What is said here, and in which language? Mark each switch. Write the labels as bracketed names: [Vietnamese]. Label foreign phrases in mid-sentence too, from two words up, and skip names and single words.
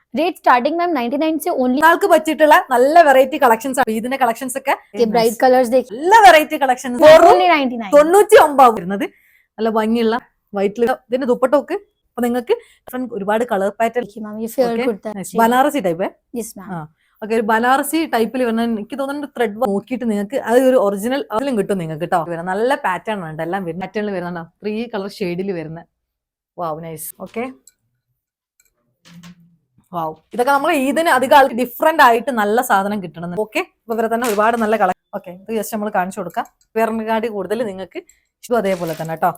[English] rate starting ma'am 99 से ओनली [Malayalam] നിങ്ങൾക്ക് പറ്റിയിട്ടുള്ള നല്ല [English] variety collections [Malayalam] ആണ് ഇതിന്റെ കളക്ഷൻസ് ഒക്കെ [Hindi] के [English] bright colours [Hindi] देखिए [Malayalam] നല്ല [English] variety collections ओनली 99 [Malayalam] 99 വരുന്നത് നല്ല ഭംഗിയുള്ള വൈറ്റിൽ ഇതിന്റെ ദുപ്പട്ട ഒക്കെ അപ്പൊ നിങ്ങൾക്ക് ഒരുപാട് [English] colour pattern [Hindi] देखिए मैम ये फेयर कुर्ता है [Malayalam] ബനാറസി ടൈപ്പ് [English] yes ma'am [Malayalam] ഓക്കെ ഒരു ബനാറസി ടൈപ്പിൽ വരുന്ന എനിക്ക് തോന്നുന്നു ത്രെഡ് നോക്കിയിട്ട് നിങ്ങൾക്ക് അത് ഒരു ഒറിജിനൽ അതിലും കിട്ടും നിങ്ങൾക്ക് കേട്ടോ നല്ല പാറ്റേൺ ഉണ്ട് എല്ലാം വരുന്ന പാറ്റേണിൽ വരുന്നുണ്ടോ 3 കളർ ഷെയ്ഡിൽ വരുന്ന [English] wow nice okay wow [Malayalam] ഇതൊക്കെ നമ്മൾ ഇതിന് അധികം ആൾക്ക് ഡിഫറെന്റ് ആയിട്ട് നല്ല സാധനം കിട്ടണം ഓക്കെ അപ്പൊ ഇവരെ തന്നെ ഒരുപാട് നല്ല കളർ ഓക്കെ ഇത് ജസ്റ്റ് നമ്മൾ കാണിച്ചു കൊടുക്കാം വേറെ കൂടുതൽ നിങ്ങൾക്ക് ഇതും അതേപോലെ തന്നെ കേട്ടോ